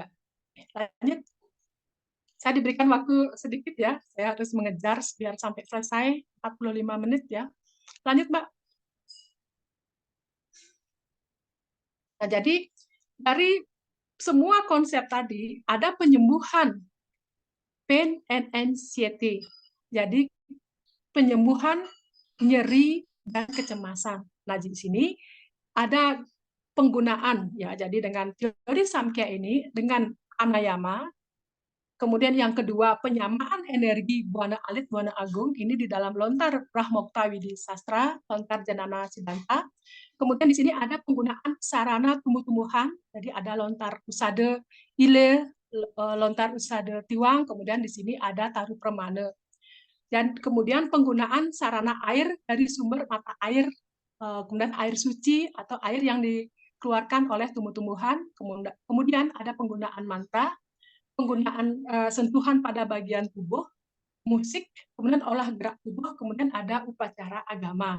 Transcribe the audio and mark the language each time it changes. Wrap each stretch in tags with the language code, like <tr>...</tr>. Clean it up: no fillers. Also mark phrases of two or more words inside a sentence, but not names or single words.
<id>Lanjut, saya diberikan waktu sedikit ya, saya harus mengejar biar sampai selesai 45 menit ya. Lanjut, Mbak. Nah, jadi dari semua konsep tadi ada penyembuhan</id> <en>pain and anxiety.</en> <id>Jadi penyembuhan nyeri dan kecemasan. Nah, di sini ada penggunaan ya. Jadi dengan teori Samkhya ini dengan pranayama, kemudian yang kedua penyamaan energi buana alit buana agung ini di dalam lontar Brahmokta Widi Sastra, lontar Janana Siddhanta. Kemudian di sini ada penggunaan sarana tumbuh-tumbuhan. Jadi ada lontar usada ile, lontar usada tiwang, kemudian di sini ada taru permana. Dan kemudian penggunaan sarana air dari sumber mata air, kemudian air suci atau air yang dikeluarkan oleh tumbuh-tumbuhan, kemudian ada penggunaan mantra, penggunaan sentuhan pada bagian tubuh, musik, kemudian olah gerak tubuh, kemudian ada upacara agama.</id>